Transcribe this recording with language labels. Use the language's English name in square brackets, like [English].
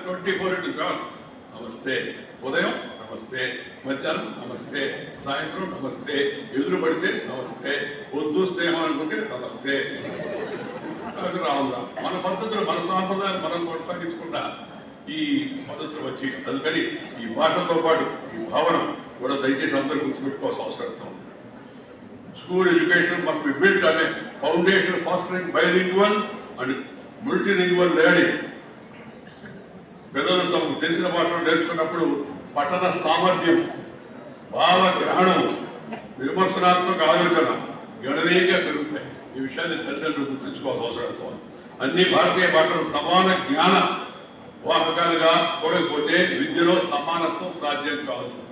[Telugu] 24/7 నమస్తే. ఉదయం నమస్తే, మధ్యాహ్నం నమస్తే, సాయంత్రం నమస్తే, ఎదురు పడితే నమస్తే, వద్దు స్నేహం అనుకుంటే నమస్తే. రావుగా మన పద్ధతులు, మన సాంప్రదాయాలు మనం కొనసాగించకుండా ఈ పద్ధతులు వచ్చి, అందుకని ఈ భాషతో పాటు ఈ భావన కూడా దయచేసి అందరూ గుర్తుపెట్టుకోవాల్సిన అవసరం ఉంది. [English] School education must be built on a foundation fostering bilingual and multilingual learning. [Telugu] పిల్లలు తమకు తెలిసిన భాషను నేర్చుకున్నప్పుడు పఠన సామర్థ్యం, భావ గ్రహణం, విమర్శనాత్మక ఆలోచన గణనీయంగా పెరుగుతాయి. ఈ విషయాన్ని తల్లిదండ్రులు గుర్తుంచుకోవాల్సిన అవసరం ఉంది. అన్ని భారతీయ భాషలు సమాన జ్ఞాన వాహకాలుగా కూడకపోతే విద్యలో సమానత్వం సాధ్యం కాదు.